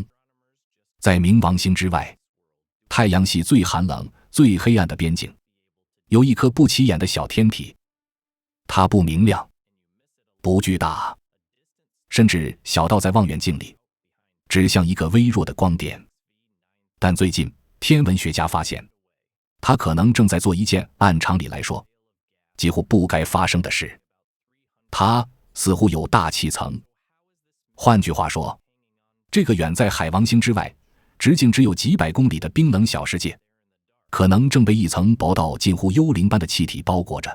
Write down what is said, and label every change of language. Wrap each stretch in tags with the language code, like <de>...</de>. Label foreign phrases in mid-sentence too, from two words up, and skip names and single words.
<zh>在冥王星之外，太陽系最寒冷、最黑暗的邊境，有一顆不起眼的小天體，它不明亮，不巨大，甚至小到在望遠鏡裡只像一个微弱的光点。但最近天文學家發現，它可能正在做一件按常理來說幾乎不該發生的事，它似乎有大氣層。換句話說，這個遠在海王星之外，直徑只有幾百公里的冰冷小世界，可能正被一層薄到近乎幽靈般的氣體包裹着。</zh>